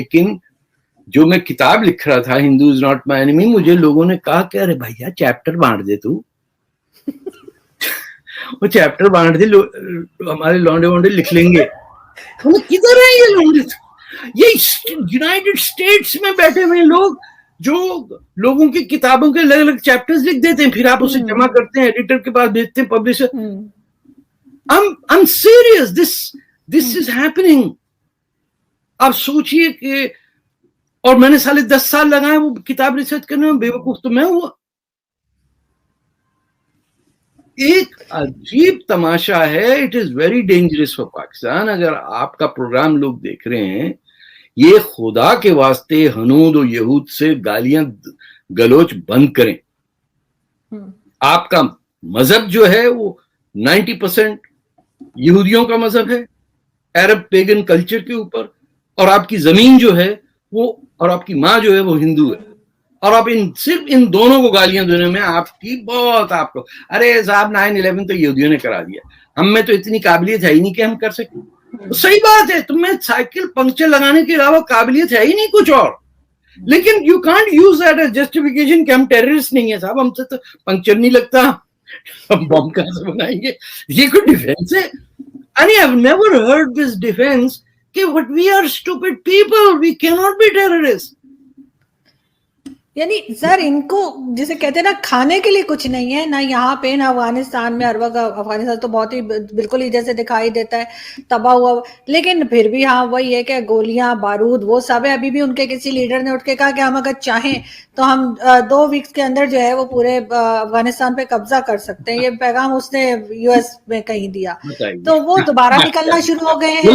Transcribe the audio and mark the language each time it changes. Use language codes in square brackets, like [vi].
[ur] لیکن جو میں کتاب لکھ رہا تھا ہندو از ناٹ مائی اینیمی, مجھے لوگوں نے کہا کہ ارے بھیا چیپٹر بانٹ دے, تو وہ چیپٹر بانٹ دے, ہمارے لونڈے وونڈے لکھ لیں گے. کدھر ہے یہ لونڈے؟ یہ یونائٹیڈ اسٹیٹس میں بیٹھے ہوئے لوگ جو لوگوں کی کتابوں کے الگ الگ چیپٹرز لکھ دیتے ہیں, پھر آپ اسے جمع کرتے ہیں, ایڈیٹر کے پاس بھیجتے ہیں, publisher. [en] I'm serious, this is happening. [ur] آپ سوچئے کہ, اور میں نے 10 سال لگائے وہ کتاب ریسرچ کرنے میں, بیوقوف تو میں ہوا. ایک عجیب تماشا ہے. [en] It is very dangerous for Pakistan. [ur] اگر آپ کا پروگرام لوگ دیکھ رہے ہیں, یہ خدا کے واسطے ہنود و یہود سے گالیاں گلوچ بند کریں. آپ کا مذہب جو ہے وہ 90% یہودیوں کا مذہب ہے, عرب پیگن کلچر کے اوپر, اور آپ کی زمین جو ہے وہ, اور آپ کی ماں جو ہے وہ ہندو ہے, اور آپ صرف ان دونوں کو گالیاں دینے میں آپ کی بہت, آپ کو ارے صاحب 9/11 تو یہودیوں نے کرا دیا, ہم میں تو اتنی قابلیت ہے ہی نہیں کہ ہم کر سکیں. صحیح بات ہے, تم میں سائیکل پنکچر لگانے کے علاوہ قابلیت ہے ہی نہیں کچھ اور, لیکن [en] you can't use that as justification [ur] کہ ہم ٹیررسٹ نہیں ہیں صاحب, ہم سے تو پنکچر نہیں لگتا, ہم بم کہاں سے بنائیں گے. یہ کوئی ڈیفینس ہے؟ [en] I have never heard this defense کہ what we are stupid people, we cannot be terrorists. [ur] یعنی سر ان کو جسے کہتے ہیں نا کھانے کے لیے کچھ نہیں ہے, نہ یہاں پہ نہ افغانستان میں. ہر وقت افغانستان تو بہت ہی بالکل ہی جیسے دکھائی دیتا ہے تباہ ہوا, لیکن پھر بھی ہاں وہی ہے کہ گولیاں بارود وہ سب ہے. ابھی بھی ان کے کسی لیڈر نے اٹھ کے کہا کہ ہم اگر چاہیں تو ہم 2 ویکس کے اندر جو ہے وہ پورے افغانستان پہ قبضہ کر سکتے ہیں. یہ پیغام اس نے US میں کہیں دیا, تو وہ دوبارہ نکلنا شروع ہو گئے ہیں.